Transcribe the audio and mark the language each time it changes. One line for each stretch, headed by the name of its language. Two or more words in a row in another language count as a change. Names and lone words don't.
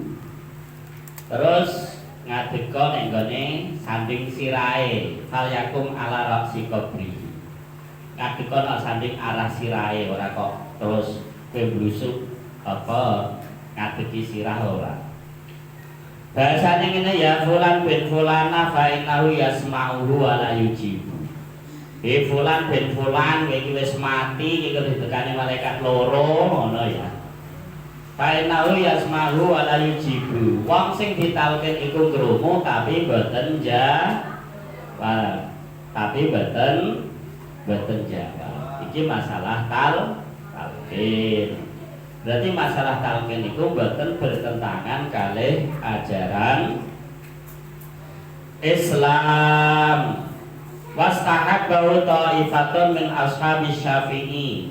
Javanese: Terus ngadeka ning gone sanding sirahe,
Arabic: فليقم على رأس قبر.
Javanese: Ngadeka nang sanding arah sirahe, ora kok terus kowe blusuk apa ngadeki sirah ora. Bahasanya ngene ya,
Arabic: فلان بن فلانة فإنه يسمعه ولا يجيب.
Javanese: Fulan bin fulan iki wis mati, iki ditekani malaikat loro ngono ya.
Arabic: فإنه يسمعه ولا يجيب.
Javanese: Wong sing ditalkin iku krungu tapi boten jawab. Boten jawab. Iki masalah talqin.
Indonesian: Berarti masalah talqin itu boten bertentangan kalih ajaran Islam.
Arabic: واستحبه طائفة من أصحاب الشافعي.